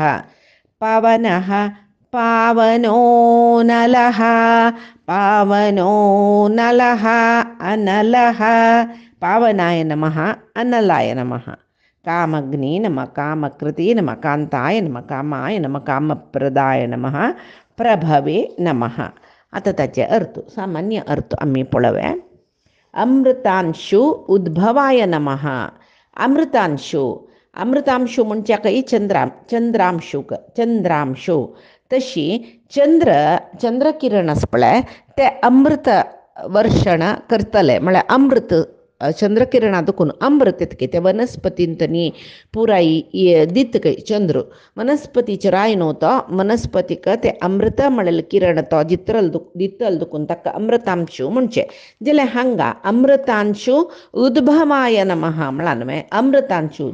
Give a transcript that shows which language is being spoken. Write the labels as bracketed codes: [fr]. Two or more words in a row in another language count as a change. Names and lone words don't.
[sa] पावनः पावनो नलः. पावनो नलः. अनलः. पावनाय नमः. अनलाय नमः. कामग्ने नमः. कामकृते नमः. कांताय नमः. कामाय नमः. कामप्रदाय नमः. प्रभवे नमः. [kok] आता त्याचे अर्थ सामान्य अर्थ आम्ही पळव्या. [sa] अमृतांशु उद्भवाय नमः. [kok] अमृतांशु अमृतांशु म्हणजे काही चंद्रांशुक चंद्रांशु तशी चंद्रकिरण आसपळे ते अमृत वर्षण करतले म्हळ्यार अमृत चंद्रकिरणा दुखून अमृत येतके ते वनस्पतींतनी पुराई दितके चंद्र वनस्पतीचे राय न्हू तो वनस्पतीक ते अमृत म्हळेले किरण तो दितल दुखून ताका अमृतांशू म्हणचे जाल्यार हांगा [sa] अमृतांशू उद्भवाय नमः [kok] म्हळा न्हय अमृतांशू